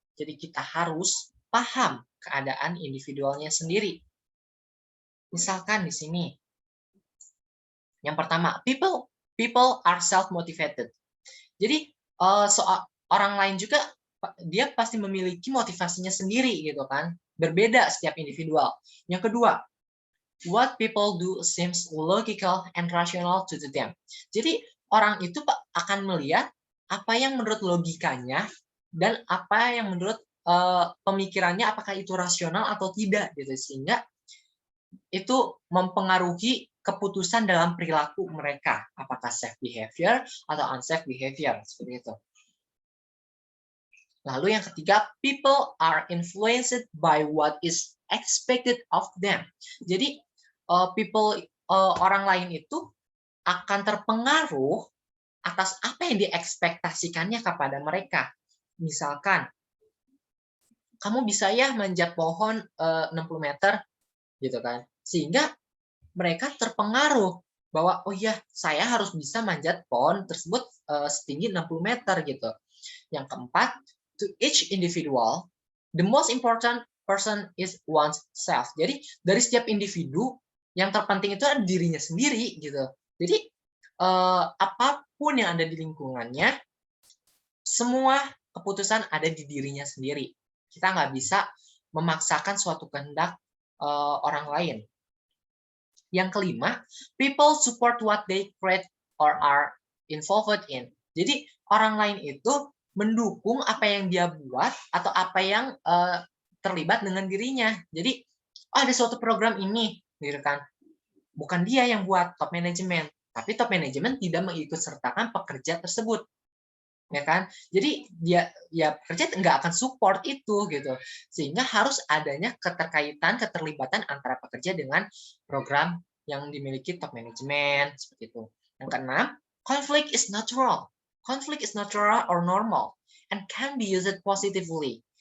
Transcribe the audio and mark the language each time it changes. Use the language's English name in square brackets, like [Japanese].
[Indonesian] Jadi kita harus paham keadaan individualnya sendiri. Misalkan di sini, yang pertama, [English] people are self-motivated. [Indonesian] Jadi orang lain juga dia pasti memiliki motivasinya sendiri gitu kan, berbeda setiap individual. Yang kedua, [English] what people do seems logical and rational to them. [Indonesian] Jadi orang itu akan melihat apa yang menurut logikanya dan apa yang menurut pemikirannya apakah itu rasional atau tidak gitu, sehingga itu mempengaruhi keputusan dalam perilaku mereka, apakah safe behavior atau unsafe behavior, seperti itu. Lalu yang ketiga, [English] people are influenced by what is expected of them. [Indonesian] Jadi orang lain itu akan terpengaruh atas apa yang diekspektasikannya kepada mereka. Misalkan, kamu bisa ya manjat pohon 60 meter, gitu kan? Sehingga mereka terpengaruh bahwa oh ya, saya harus bisa manjat pohon tersebut setinggi 60 meter gitu. Yang keempat, [English] to each individual, the most important person is one's self. [Indonesian] Jadi dari setiap individu yang terpenting itu adalah dirinya sendiri gitu. Jadi apapun yang ada di lingkungannya, semua keputusan ada di dirinya sendiri. Kita nggak bisa memaksakan suatu kehendak orang lain. Yang kelima, [English] people support what they create or are involved in. [Indonesian] Jadi orang lain itu mendukung apa yang dia buat atau apa yang terlibat dengan dirinya. Jadi ada suatu program ini, gitu kan? Bukan dia yang buat, top manajemen, tapi top manajemen tidak mengikutsertakan pekerja tersebut, ya kan? Jadi dia pekerja nggak akan support itu gitu, sehingga harus adanya keterlibatan antara pekerja dengan program yang dimiliki top manajemen, seperti itu. Yang keenam, [English] conflict is natural. Conflict is natural or normal and can be used positively.